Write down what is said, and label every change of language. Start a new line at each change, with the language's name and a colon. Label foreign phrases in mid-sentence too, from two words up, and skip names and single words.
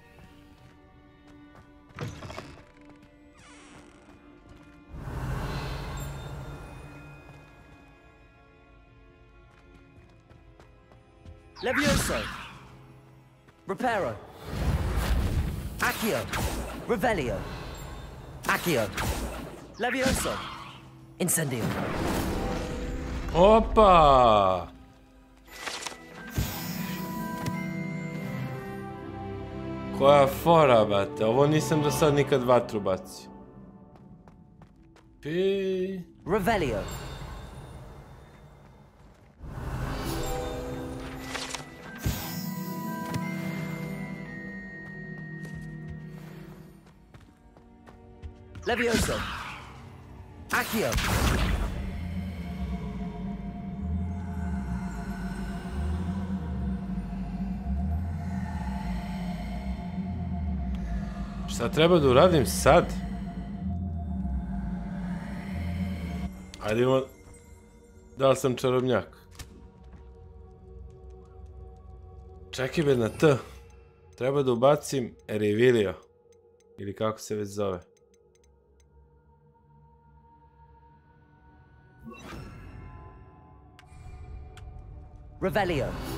Serbian: Levioso. Reparo. Accio. Revelio. Accio. Levioso. Incendio. Opa! Koja fora, bate. Ovo nisam do sad nikad vatru bacio. Revelio. Levioso. Accio. Šta treba da uradim sad? Ajde imamo... Da li sam čarobnjak? Čekaj be na T. Treba da ubacim Revelio. Ili kako se već zove. Revelio.